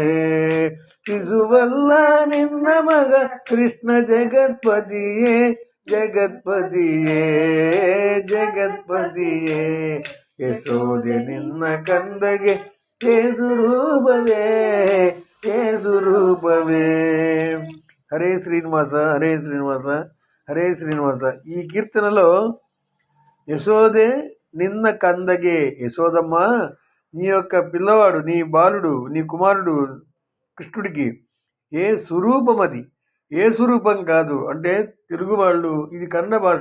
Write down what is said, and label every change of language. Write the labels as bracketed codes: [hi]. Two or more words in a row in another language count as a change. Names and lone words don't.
[kn] ಶಿಶುವಲ್ಲ ನಿನ್ನ ಮಗ ಕೃಷ್ಣ ಜಗತ್ಪತಿಯೇ ಜಗತ್ಪತಿಯೇ ಜಗತ್ಪತಿಯೇ. ಯಶೋದೆ ನಿನ್ನ ಕಂದಗೆ ಏಸು ರೂಪವೇ ಏಸು ರೂಪವೇ. ಹರೇ ಶ್ರೀನಿವಾಸ ಹರೇ ಶ್ರೀನಿವಾಸ ಹರೇ ಶ್ರೀನಿವಾಸ. [te] ಈ కీర్తనలో [kn] ಯಶೋದೆ ನಿನ್ನ ಕಂದಗೆ. [te] యశోదమ్మ నీ యొక్క పిల్లవాడు నీ బాలుడు నీ కుమారుడు కృష్ణుడికి ఏ స్వరూపం అది ఏ స్వరూపం కాదు అంటే తెలుగు వాళ్ళు ఇది కన్నడ భాష.